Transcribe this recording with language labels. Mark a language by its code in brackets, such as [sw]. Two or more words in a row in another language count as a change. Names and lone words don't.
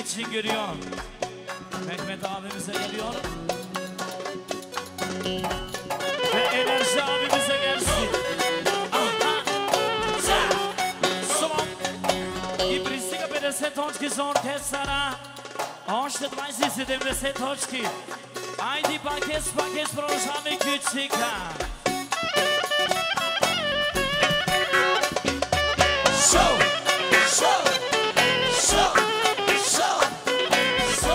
[tr] geliyor. Mehmet abimize geliyor. Ve Enerji abimize gelsin. [bg] И пристига 50 точки за оркестъра. Още 27 точки. Айди пакет с пакет продължаваме кючика. [en] Show, show, show, show, show.